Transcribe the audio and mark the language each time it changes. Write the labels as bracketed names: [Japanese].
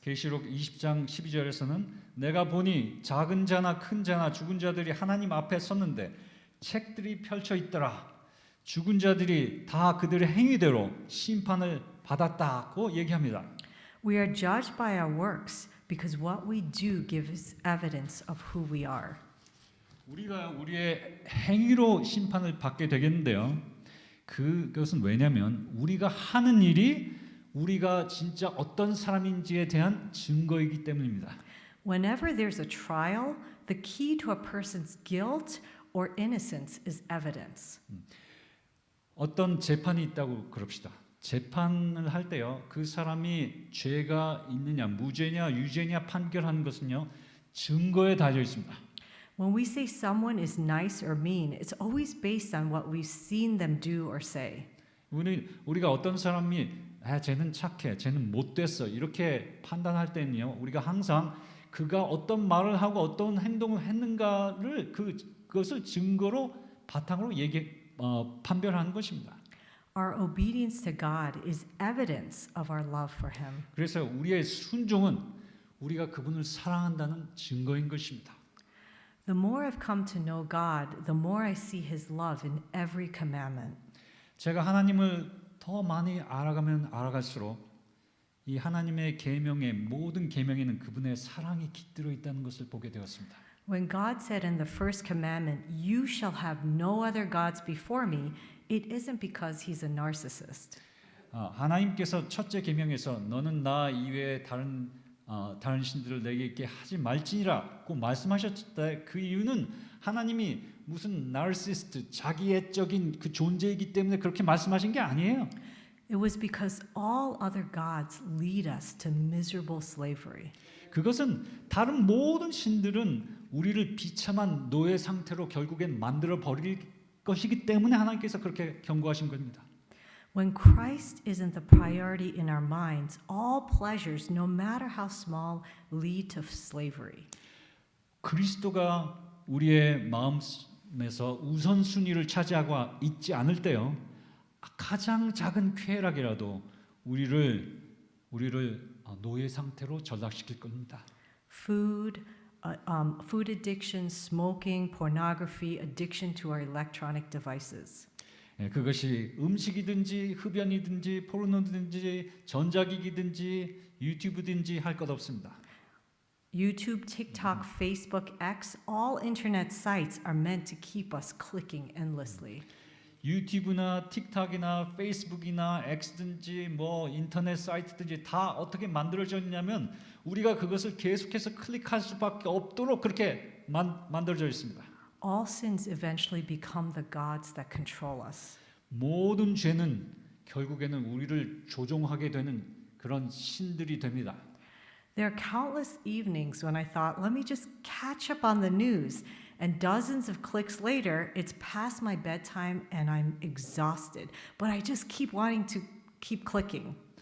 [Korean] 계시록 20장 12절에서는 내가 보니 작은 자나 큰 자나 죽은 자들이 하나님 앞에 섰는데 책들이 펼쳐 있더라. 죽은 자들이 다 그들의 행위대로 심판을 받았다고 얘기합니다. [English] We are judged by our works because what we do gives evidence of who we are. [Korean] 우리가 우리의 행위로 심판을 받게 되겠는데요. 그것은 왜냐하면 우리가 하는 일이 우리가 진짜 어떤 사람인지에 대한 증거이기 때문입니다. [English] Whenever there's a trial, the key to a person's guilt or innocence is evidence. [Korean] 어떤 재판이 있다고 그럽시다. 재판을 할 때요, 그 사람이 죄가 있느냐, 무죄냐, 유죄냐 판결하는 것은요, 증거에 달려 있습니다. [English] When we say someone is nice or mean, it's always based on what we've seen them do or say. [Korean] 우리가 어떤 사람이 쟤는 착해, 쟤는 못됐어 이렇게 판단할 때는요, 우리가 항상 그가 어떤 말을 하고 어떤 행동을 했는가를 그것을 증거로 바탕으로 판별하는 것입니다. [English] Our obedience to God is evidence of our love for Him. [Korean] 그래서 우리의 순종은 우리가 그분을 사랑한다는 증거인 것입니다. [English] The more I've come to know God, the more I see His love in every commandment. [Korean] 제가 하나님을 더 많이 알아가면 알아갈수록 이 하나님의 계명의 모든 계명에는 그분의 사랑이 깃들어 있다는 것을 보게 되었습니다. [English] When God said in the first commandment, "You shall have no other gods before me," it isn't because he's a narcissist. [Korean] 하나님께서 첫째 계명에서 너는 나 이외에 다른 신들을 내게 하지 말지니라고 말씀하셨을 때 그 이유는 하나님이 무슨 나르시스트 자기애적인 그 존재이기 때문에 그렇게 말씀하신 게 아니에요. [English] It was because all other gods lead us to miserable slavery. [Korean] 그것은 다른 모든 신들은 우리를 비참한 노예 상태로 결국엔 만들어 버릴 것이기 때문에 하나님께서 그렇게 경고하신 겁니다. [English] When Christ isn't the priority in our minds, all pleasures, no matter how small, lead to slavery. [Korean] 그리스도가 우리의 마음에서 우선순위를 차지하고 있지 않을 때요, 가장 작은 쾌락이라도 우리를 노예 상태로 전락시킬 겁니다. [English] Food addiction, smoking, pornography, addiction to our electronic devices. [Korean] 그것이 음식이든지 흡연이든지 포르노든지 전자기기든지 유튜브든지 할 것 없습니다. [English] YouTube, TikTok, Facebook, X, all internet sites are meant to keep us clicking endlessly. [Korean] 유튜브나 틱톡이나 페이스북이나 X든지 뭐 인터넷 사이트든지 다 어떻게 만들어졌냐면 우리가 그것을 계속해서 클릭할 수밖에 없도록 그렇게 만들어져 있습니다. [English] All sins eventually become the gods that control us. [Korean] 모든 죄는 결국에는 우리를 조종하게 되는 그런 신들이 됩니다. [English] There are countless evenings when I thought, let me just catch up on the news. And dozens of clicks later, it's past my bedtime and I'm exhausted. But I just keep wanting to keep clicking.